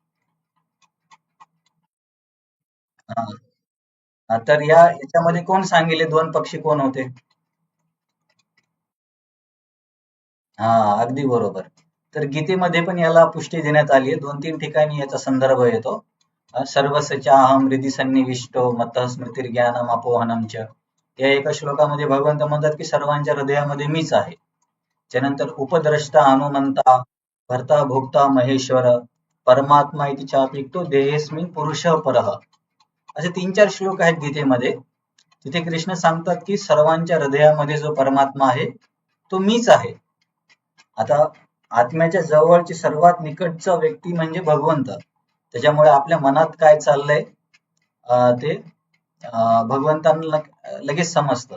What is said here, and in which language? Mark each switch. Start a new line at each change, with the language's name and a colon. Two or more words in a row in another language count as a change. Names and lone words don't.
Marathi: तर याच्यामध्ये कोण सांगितले 2 पक्षी कोण होते? अगदी बरोबर. तर गीतेमध्ये पण याला पुष्टी देण्यात आली आहे. 2-3 ठिकाणी याचा संदर्भ येतो.
Sanskrit: सर्वसचाहम हृदि सन्निविष्टो मत्तः स्मृतिर्ज्ञानम अपोहनम च.
Marathi: या एका श्लोकामध्ये भगवंत म्हणतात की सर्वांच्या हृदयामध्ये मीच आहे.
Sanskrit: त्यानंतर उपद्रष्टा हनुमंता भर्ता भोक्ता महेश्वर परमात्मा इति चाप्युक्तो देहेस्मिन् पुरुषः परः.
Marathi: असे 3-4 श्लोक आहेत गीतेमध्ये. तिथे कृष्ण सांगतात की सर्वांच्या हृदयामध्ये जो परमात्मा आहे तो मीच आहे. आता आत्म्याच्या जवळची सर्वात निकटचा व्यक्ती म्हणजे भगवंत. त्याच्यामुळे आपल्या मनात काय चाललंय ते भगवंतांना लगेच समजतं.